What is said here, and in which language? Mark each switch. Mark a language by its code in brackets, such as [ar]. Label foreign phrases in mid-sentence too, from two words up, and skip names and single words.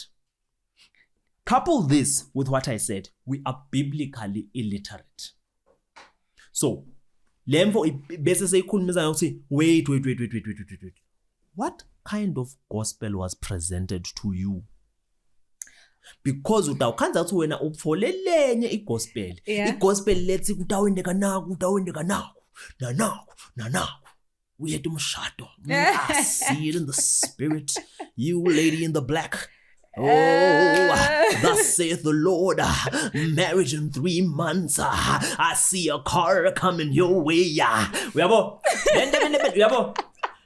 [en] Couple this with what I said. We are biblically illiterate. So, wait. What kind of gospel was presented to you? [ss] Because utawukhanza ukuthi wena upfole lenye igospel. Igospel lethi kutawendeka naku. [en] We had umshado. I see it in the spirit. You lady in the black. Oh, thus saith the Lord, marriage in 3 months. I see a car coming your way.